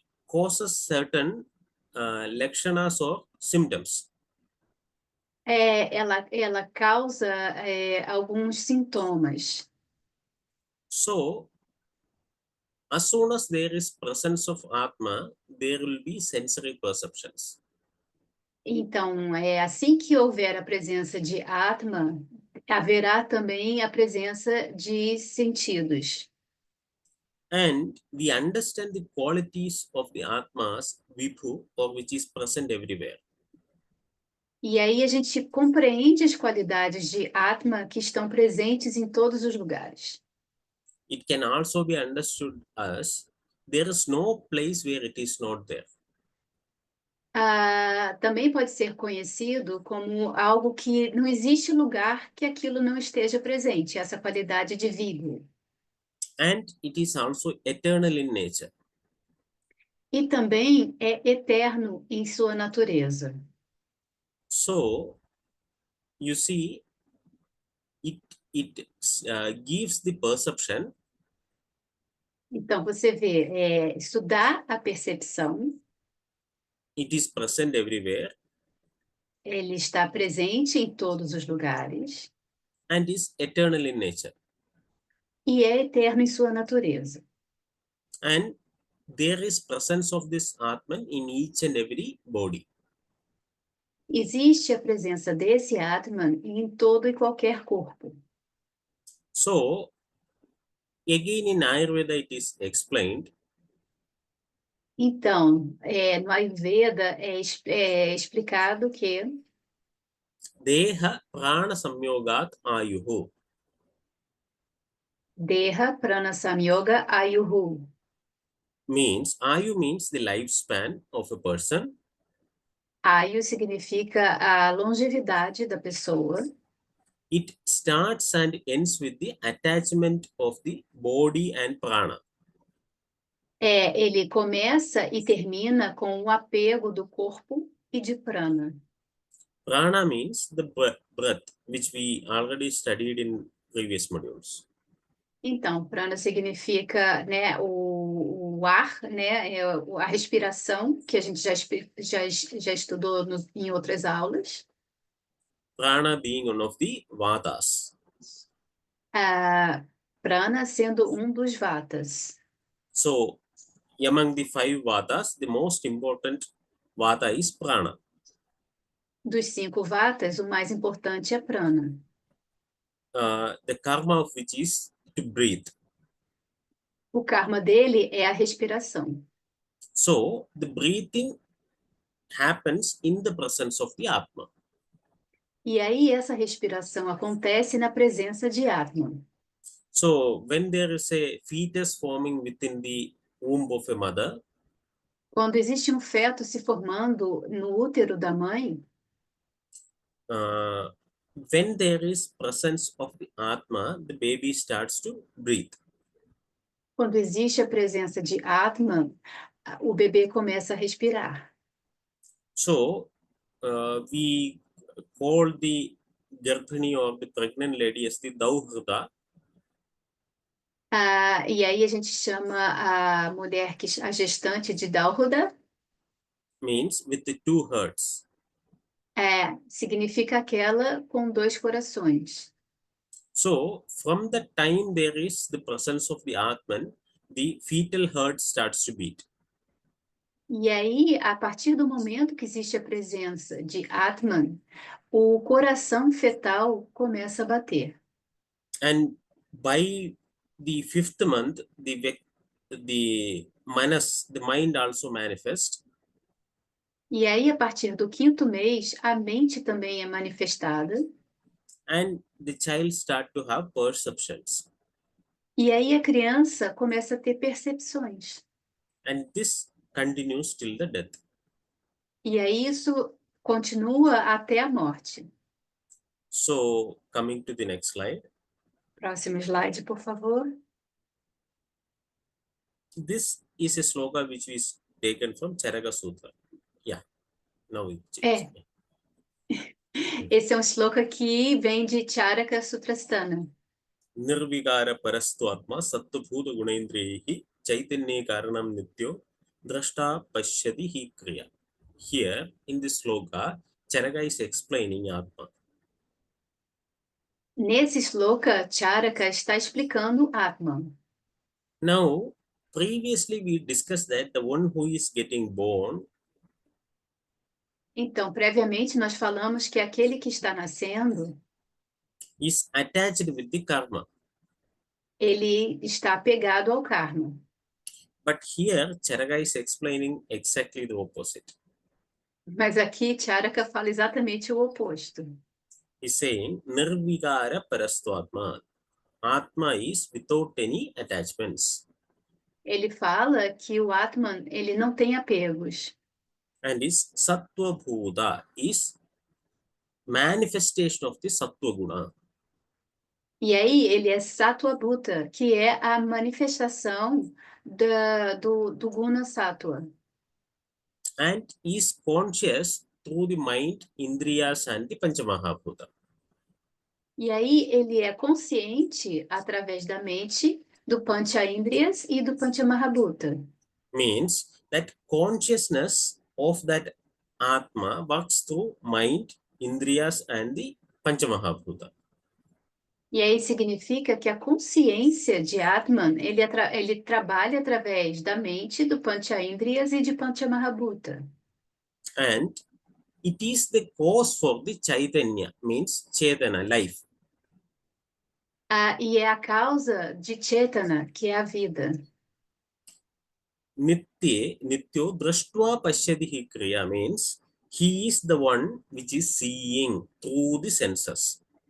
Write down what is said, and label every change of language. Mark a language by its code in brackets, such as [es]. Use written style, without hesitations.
[en] Causes certain lakshanas or symptoms. [pt] Ela causa alguns sintomas. [en] So, as soon as there is presence of Atma, there will be sensory perceptions. [pt] Então, assim que houver a presença de Atma, haverá também a presença de sentidos. [en] And we understand the qualities of the Atmas, Vibhu, or which is present everywhere. [pt] E aí a gente compreende as qualidades de Atma que estão presentes em todos os lugares. [en] It can also be understood as there is no place where it is not there. [pt] Também pode ser conhecido como algo que não existe lugar que aquilo não esteja presente, essa qualidade de vigor. [en] And it is also eternal in nature. [pt] E também é eterno em sua natureza. [en] So, you see, it gives the perception. [pt] Então, você vê, isso dá a percepção. [en] It is present everywhere. [pt] Ele está presente em todos os lugares. [en] And is eternal in nature. [pt] E é eterno em sua natureza. [en] And there is presence of this Atman in each and every body. [pt] Existe a presença desse Atman em todo e qualquer corpo. [en] So, again in Ayurveda it is explained. [pt] Então, no Ayurveda é explicado que [sa] Deha prana samyogat ayuhu. Deha Prana Samyoga Ayuhu. [en] Ayu means the lifespan of a person. [pt] Ayu significa a longevidade da pessoa. [en] It starts and ends with the attachment of the body and prana. [pt] Ele começa e termina com o apego do corpo e de prana. [en] Prana means the breath, which we already studied in previous modules. [pt] Então, prana significa, né, o ar, né? A respiração, que a gente já estudou em outras aulas. [en] Prana being one of the vatas. [pt] Prana sendo um dos vatas. [en] So, among the 5 vatas, the most important vata is prana. [pt] Dos 5 vatas, o mais importante é prana. [en] The karma of which is to breathe. [pt] O karma dele é a respiração. [en] So, the breathing happens in the presence of the Atma. [pt] E aí essa respiração acontece na presença de Atman. [en] So, when there is a fetus forming within the womb of a mother, [pt] Quando existe um feto se formando no útero da mãe, [en] when there is presence of the Atma, the baby starts to breathe. [pt] quando existe a presença de Atman, o bebê começa a respirar. [en] So, we call the Garbhini or the pregnant lady as the Dauhrita. [pt] E aí a gente chama a mulher, a gestante de Dauhruda. [en] Means with the 2 hearts. [pt] Significa aquela com 2 corações. [en] So, from the time there is the presence of the Atman, the fetal heart starts to beat. [pt] E aí, a partir do momento que existe a presença de Atman, o coração fetal começa a bater. [en] And by the 5th month, the mind also manifests. [pt] E aí, a partir do 5º mês, a mente também é manifestada. [en] And the child start to have perceptions. [pt] E aí a criança começa a ter percepções. [en] And this continues till the death. [pt] E aí isso continua até a morte. [en] So, coming to the next slide. [pt] Próximo slide, por favor. [en] This is a sloka which is taken from Charaka Sutra. Yeah, now it changed. [pt] Esse é um shloka que vem de Charaka Sutrasthana. [sa] Nirvikara parastu atma sattva gunendrihi chaitanya karanam nityo drashta pashyati hi kriya. [en] Here, in this sloka, Charaka is explaining Atma. [pt] Nesse shloka, Charaka está explicando Atman. [en] Now, previously we discussed that the one who is getting born. [pt] Então, previamente nós falamos que aquele que está nascendo [en] is attached with the karma. [pt] Ele está apegado ao karma. [en] But here, Charaka is explaining exactly the opposite. [pt] Mas aqui, Charaka fala exatamente o oposto. [en] He's saying, [sa] Nirvikara parastu atma. [en] Atma is without any attachments. [pt] Ele fala que o Atman, ele não tem apegos. [en] And is sattva bhuta, is manifestation of the sattva guna. [pt] E aí ele é Sattva Bhuta, que é a manifestação do Guna Sattva. [en] And is conscious through the mind, indriyas and the Panchamahabhuta. [pt] E aí ele é consciente através da mente, do Pancha Indriyas e do Panchamahabhuta. [en] Means that consciousness of that Atma works through mind, indriyas and the Panchamahabhuta. [pt] E aí significa que a consciência de Atman, ele trabalha através da mente, do Pancha Indriyas e de Panchamahabhuta. [en] And it is the cause for the Chaitanya, means Chetana, life. [pt] E é a causa de Chetana, que é a vida. [sa] Nityo drashtva pashyati kriya [en] means he is the one which is seeing through the senses.